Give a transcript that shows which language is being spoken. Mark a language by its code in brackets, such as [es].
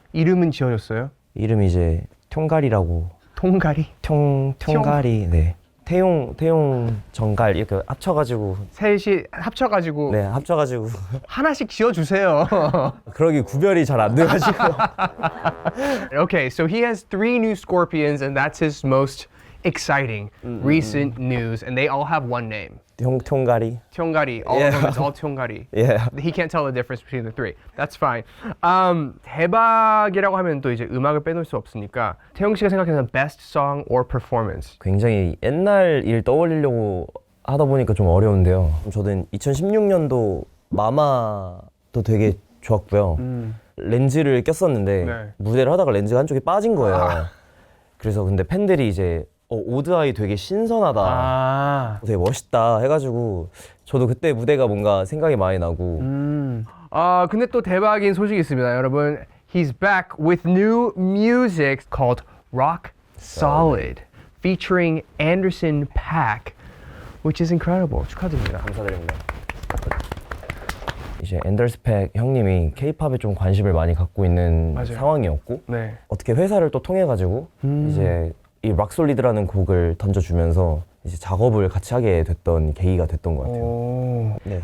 [ko] 이름은 지어줬어요? 이름이 이제 통갈이라고. 통가리? 통갈이. 네. 태용 정갈 이렇게 합쳐가지고. 셋이 합쳐가지고 네, 합쳐가지고. 하나씩 지어주세요. 그러기 구별이 잘 안 돼가지고. [en] Okay, so he has 3 new scorpions and that's his most exciting recent news, and they all have one name. [ko] 통갈이. [en] Tyongari, all of them is all Tyongari. Yeah. He can't tell the difference between the 3. That's fine. [ko] 대박이라고 하면 또 이제 음악을 빼놓을 수 없으니까 태용 씨가 생각하는 [en] best song or performance. [ko] 굉장히 옛날 일 떠올리려고 하다 보니까 좀 어려운데요. 저는 2016년도 마마도 되게 좋았고요. 렌즈를 꼈었는데 네. 무대를 하다가 렌즈가 한쪽이 빠진 거예요. 그래서 근데 팬들이 이제 오드아이 되게 신선하다, 되게 멋있다 해가지고 저도 그때 무대가 뭔가 생각이 많이 나고. 근데 또 대박인 소식이 있습니다, 여러분. [en] He's back with new music called Rock Solid, featuring Anderson .Paak, which is incredible. [ko] 축하드립니다. 감사드립니다. 이제 앤더슨 팩 형님이 K-팝에 좀 관심을 많이 갖고 있는 맞아요. 상황이었고 네. 어떻게 회사를 또 통해가지고 이제 이 락솔리드라는 곡을 던져주면서 이제 작업을 같이 하게 됐던 계기가 됐던 것 같아요. 네.